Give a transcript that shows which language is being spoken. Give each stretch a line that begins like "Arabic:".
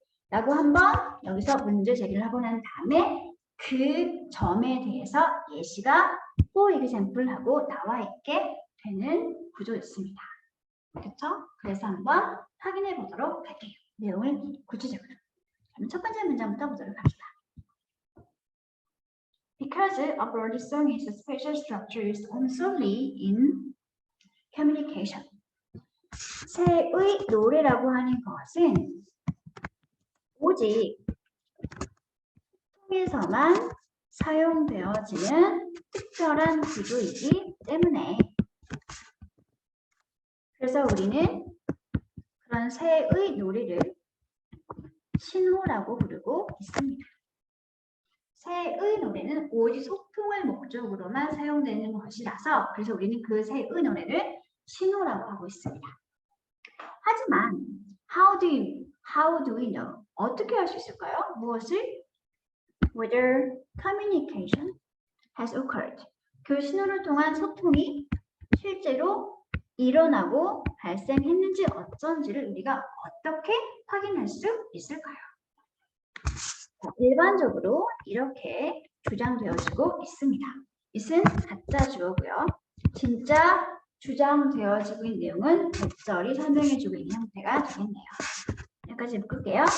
Korean: 라고 한번 여기서 문제 제기를 하고 난 다음에 그 점에 대해서 예시가
English: for example
Korean: 하고 나와 있게 되는 구조였습니다. 그렇죠? 그래서 한번 확인해 보도록 할게요. 내용을 구체적으로. 그럼 첫 번째 문장부터 보도록 합시다.
English: Because a bird song is a special structure used solely in communication.
Korean: 새의 노래라고 하는 것은 오직 통에서만 사용되어지는 특별한 구조이기 때문에 그래서 우리는 그런 새의 노래를 신호라고 부르고 있습니다. 새의 노래는 오직 소통을 목적으로만 사용되는 것이라서 그래서 우리는 그 새의 노래를 신호라고 하고 있습니다. 하지만
English: how do we know?
Korean: 어떻게 할 수 있을까요? 무엇을?
English: Whether communication has occurred.
Korean: 그 신호를 통한 소통이 실제로 일어나고 발생했는지 어쩐지를 우리가 어떻게 확인할 수 있을까요? 일반적으로 이렇게 주장되어지고 있습니다. it은 가짜 주어고요. 진짜 주장되어지고 있는 내용은 적절히 설명해주고 있는 형태가 되겠네요. 여기까지 묶을게요.